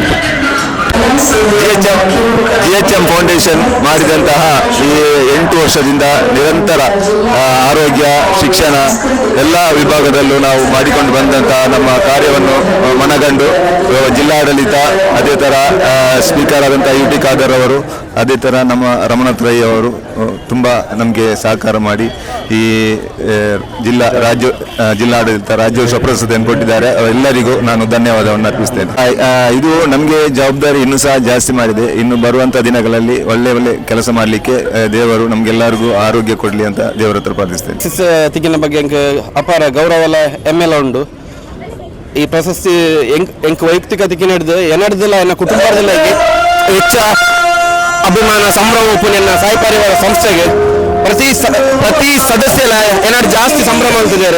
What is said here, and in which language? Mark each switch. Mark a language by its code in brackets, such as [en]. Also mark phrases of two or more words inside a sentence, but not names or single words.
[kn] GHM ಫೌಂಡೇಶನ್ ಮಾಡಿದಂತಹ ಈ 8 ವರ್ಷದಿಂದ ನಿರಂತರ ಆರೋಗ್ಯ, ಶಿಕ್ಷಣ ಎಲ್ಲ ವಿಭಾಗದಲ್ಲೂ ನಾವು ಮಾಡಿಕೊಂಡು ಬಂದಂತಹ ನಮ್ಮ ಕಾರ್ಯವನ್ನು ಮನಗಂಡು ಜಿಲ್ಲಾಡಳಿತ, ಅದೇ ಥರ ಸ್ಪೀಕರ್ ಆದಂಥ UT ಖಾದರ್ ಅವರು, ಅದೇ ಥರ ನಮ್ಮ ರಮನಾಥ್ ರೈ ಅವರು ತುಂಬ ನಮಗೆ ಸಹಕಾರ ಮಾಡಿ ಈ ಜಿಲ್ಲಾಡಳಿತ ರಾಜ್ಯೋತ್ಸವ ಪ್ರಶಸ್ತಿಯನ್ನು ಕೊಟ್ಟಿದ್ದಾರೆ. ಎಲ್ಲರಿಗೂ ನಾನು ಧನ್ಯವಾದವನ್ನು ಅರ್ಪಿಸ್ತೇನೆ. ಇದು ನಮಗೆ ಜವಾಬ್ದಾರಿ ಇನ್ನೂ ಸಹ ಜಾಸ್ತಿ ಮಾಡಿದೆ. ಇನ್ನು ಬರುವಂಥ ದಿನಗಳಲ್ಲಿ ಒಳ್ಳೆ ಕೆಲಸ ಮಾಡಲಿಕ್ಕೆ ದೇವರು ನಮಗೆಲ್ಲರಿಗೂ ಆರೋಗ್ಯ ಕೊಡಲಿ ಅಂತ ದೇವರ ಹತ್ರ ಪ್ರಾರ್ಥಿಸ್ತೇನೆ. [tcy] ತಿಕ್ಕಿನ ಬಗ್ಗೆ ಅಪಾರ ಗೌರವಲ ಹೆಮ್ಮೆಲ ಉಂಡು. ಈ ಪ್ರಶಸ್ತಿ ಎಂಕ್ ವೈಯಕ್ತಿಕ ತಿಕ್ಕಿನ ಹಿಡಿದು ಎನ್ನಡ್ದಿಲ್ಲ ಎನ್ನ ಕುಟುಂಬದಲ್ಲಿ ಹೆಚ್ಚ ಅಭಿಮಾನ ಸಂಭ್ರಮ ಉಪುನೆನ್ನ ಸಾಯಿ ಪರಿವಾರ ಸಂಸ್ಥೆಗೆ ಪ್ರತಿ ಸದಸ್ಯರ ಏನಾದ್ರು ಜಾಸ್ತಿ ಸಂಭ್ರಮ ಅಂತಿದ್ದಾರೆ.